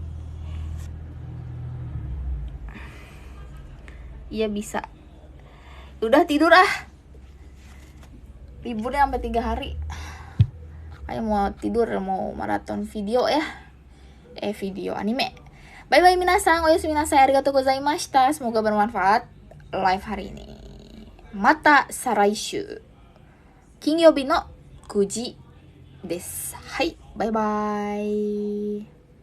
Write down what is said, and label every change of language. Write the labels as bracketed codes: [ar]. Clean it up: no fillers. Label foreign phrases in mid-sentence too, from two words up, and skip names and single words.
[id] Iya bisa. Udah tidur liburnya sampai 3 hari. Ayo mau tidur, mau maraton video ya. Video anime. [en] Bye bye [ja] みなさん、おやすみなさい、ありがとうございました. [id] Semoga bermanfaat live hari ini. [ja] また再来週。金曜日の 9時です。はい、バイバイ。